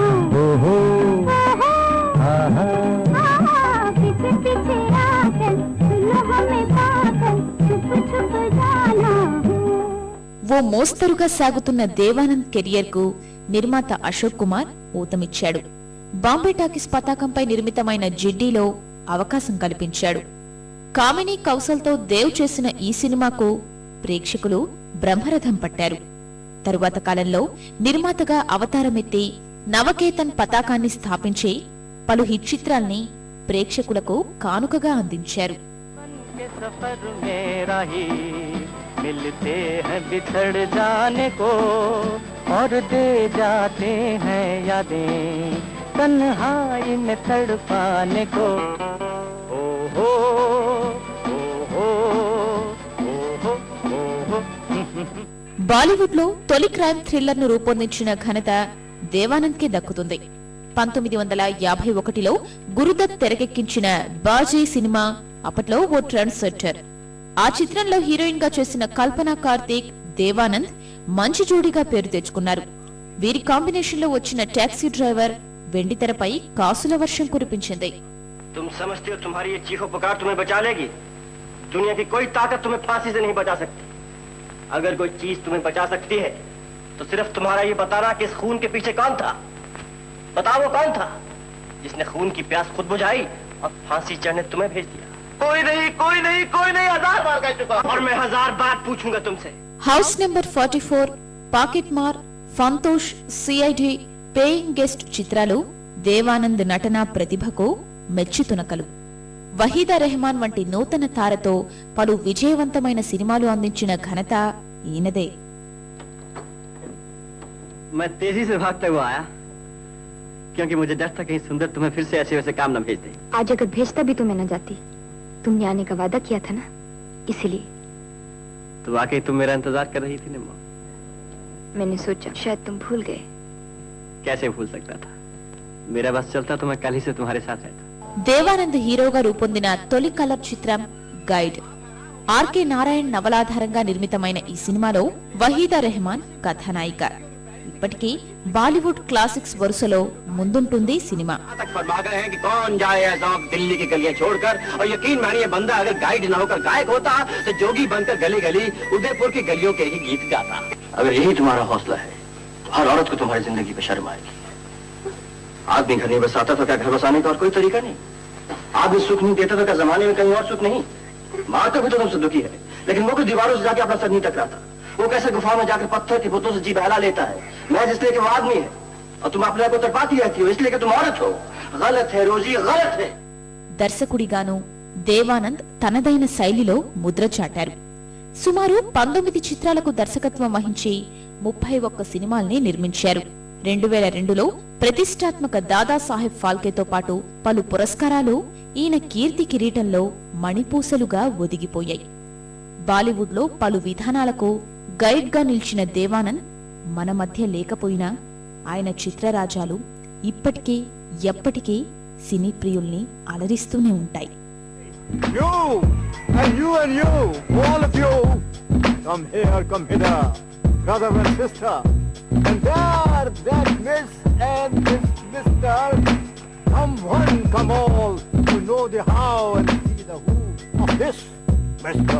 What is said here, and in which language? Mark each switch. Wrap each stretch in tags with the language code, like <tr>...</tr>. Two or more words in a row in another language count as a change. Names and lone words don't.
<hi>ओहो पीछे पीछे आकर सुनो हमें पाकर छुप छुप जाना.</hi> <te>ఓ మోస్తరుగా సాగుతున్న దేవానంద్ కెరియర్ కు నిర్మాత అశోక్ కుమార్ ఊతమిచ్చాడు. బాంబే టాకీస్ పతాకంపై నిర్మితమైన జిడ్డీలో అవకాశం కల్పించాడు. కామినీ కౌశల్తో దేవ్ చేసిన ఈ సినిమాకు ప్రేక్షకులు బ్రహ్మరథం పట్టారు. తరువాత కాలంలో నిర్మాతగా అవతారమెత్తి నవకేతన్ పతాకాన్ని స్థాపించి పలు హిట్ చిత్రాల్ని ప్రేక్షకులకు కానుకగా అందించారు.</te> <hi>मिलते हैं बिछड़ जाने को और दे जाते हैं यादें तन्हाई में तड़पाने को. ओहो ओहो ओहो ओहो.</hi> <te>బాలీవుడ్ లో తొలి</te> <en>crime thriller</en> <te>ను రూపొందించిన ఘనత దేవానంద్ కే దక్కుతుంది. 1951లో గురుదత్ తెరకెక్కించిన బాజీ సినిమా అప్పట్లో ఓ</te> <en>trend setter.</en> <te>ఆ చిత్రంలో హీరోయిన్ గా చేసిన కల్పనా కార్తీక్, దేవానంద్ మంచి జోడీగా పేరు తెచ్చుకున్నారు. వీరి కాంబినేషన్ లో వచ్చిన టాక్సీ డ్రైవర్ వెండితెరపై కాసుల వర్షం కురిపించింది.</te> <hi>तुम समझते हो तुम्हारी ये चीखो पुकार तुम्हें बचा लेगी? दुनिया की कोई ताकत तुम्हें फांसी से नहीं बचा सकती. अगर कोई चीज तुम्हें बचा सकती है तो सिर्फ तुम्हारा ये बताना कि इस खून के पीछे कौन था. बताओ वो कौन था जिसने खून की प्यास खुद बुझाई और फांसी चढ़ने तुम्हें भेज दिया. कोई नहीं कोई नहीं कोई नहीं. 1000 बार कह चुका और मैं 1000 बार पूछूंगा तुमसे.</hi> <te>హౌస్ నెంబర్ 44, పాకెట్ మార్, ఫంతోష్, సిఐడి, పేయింగ్ గెస్ట్ చిత్రాలు దేవానంద్ నటనా ప్రతిభకు మెచ్చుతునకలు. వహీదా రెహమాన్ వంటి నూతన తారతో పలు విజయవంతమైన సినిమాలు అందించిన ఘనత ఈయనదే.</te> <hi>मैं तेजी से भागता हुआ आया क्योंकि मुझे डर था कहीं सुंदर तुम्हें फिर से ऐसे वैसे काम न भेज दे. आज अगर भेजता भी तो मैं न जाती. तुमने आने का वादा किया था ना, इसलिए. तो वाकई तुम मेरा इंतजार कर रही थी निम्मा. मैंने सोचा शायद तुम भूल गए. कैसे भूल सकता था? मेरा बस चलता तो मैं कल ही से तुम्हारे साथ रहता.</hi> <te>దేవానంద్ హీరోగా రూపొందిన తొలి కలర్ చిత్రం గైడ్. ఆర్కే నారాయణ్ నవలాధారంగా నిర్మితమైన ఈ సినిమాలో వహీదా రెహమాన్ కథానాయిక. ఇప్పటికీ బాలీవుడ్ క్లాసిక్స్ వరుసలో ముందుంటుంది సినిమా.</te> <hi>तक फरमा गए हैं कि कौन जाए ऐज़ाब दिल्ली की गलियां छोड़कर, और यकीन मानिए बंदा अगर गाइड न होकर गायक होता तो जोगी बनकर गली गली उदयपुर की गलियों के ही गीत गाता। अगर यही तुम्हारा हौसला है तो हर औरत को तुम्हारी जिंदगी पे शर्म आएगी। आदमी घर नहीं बसाता तो क्या घर बसाने का और कोई तरीका नहीं? आदमी सुख नहीं देता तो क्या जमाने में कहीं और सुख नहीं? माँ तो भी तो तुमसे दुखी है, लेकिन वो कुछ दीवारों से जाके अपना सर नहीं टकराता। वो कैसे गुफा में जाकर पत्थर के बुतों से जी बहला लेता है, महज इसलिए कि वो आदमी है, और तुम अपने आप को तड़पाती रहती हो इसलिए कि तुम औरत हो। गलत है रोजी, गलत है।</hi> <te>దర్శకుడిగాను దేవానంద్ తనదైన శైలిలో ముద్ర చాటారు. సుమారు 19 చిత్రాలకు దర్శకత్వం వహించి 31 సినిమాల్ని నిర్మించారు. 2002లో ప్రతిష్టాత్మక దాదాసాహెబ్ ఫాల్కేతో పాటు పలు పురస్కారాలు ఈయన కీర్తి కిరీటంలో మణిపూసలుగా ఒదిగిపోయాయి. బాలీవుడ్లో పలు విధానాలకు గైడ్గా నిలిచిన దేవానంద్ మన మధ్య లేకపోయినా ఆయన చిత్రరాజాలు ఇప్పటికీ ఎప్పటికీ సినీ ప్రియుల్ని అలరిస్తూనే ఉంటాయి.</te> <en>You and you and you, all of you, come here, come hither, brother and sister. And there, that miss and this mister, come one, come all, to know the how and see the who of this Mr.</en>